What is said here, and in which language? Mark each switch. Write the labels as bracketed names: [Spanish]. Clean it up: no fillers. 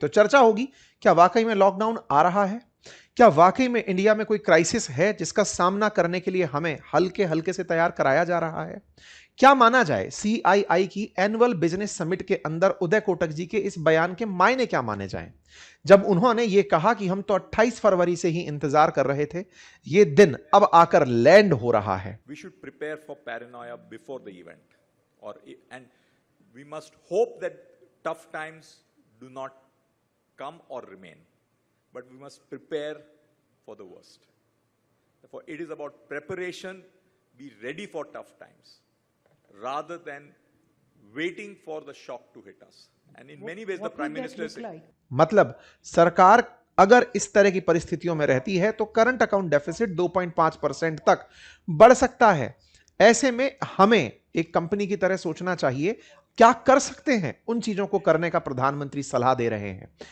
[Hindi] तो चर्चा होगी, क्या वाकई में लॉकडाउन आ रहा है? क्या वाकई में इंडिया में कोई क्राइसिस है जिसका सामना करने के लिए हमें हल्के हल्के से तैयार कराया जा रहा है? क्या माना जाए सीआईआई की एनुअल बिजनेस समिट के अंदर उदय कोटक जी के इस बयान के मायने क्या माने जाएं, जब उन्होंने ये कहा कि हम तो 28 फरवरी से ही इंतजार कर रहे थे, ये दिन अब आकर लैंड हो रहा है। [English] We should prepare for paranoia before the event, and we must hope that tough times do not come or remain, but we must prepare for the worst. Therefore, it is about preparation, be ready for tough times, rather than waiting for the shock to hit us. And in many ways, the Prime Minister said, [Hindi] मतलब सरकार अगर इस तरह की परिस्थितियों में रहती है तो करंट अकाउंट डेफिसिट 2.5% तक बढ़ सकता है। ऐसे में हमें एक कंपनी की तरह सोचना चाहिए, क्या कर सकते हैं, उन चीजों को करने का प्रधानमंत्री सलाह दे रहे हैं।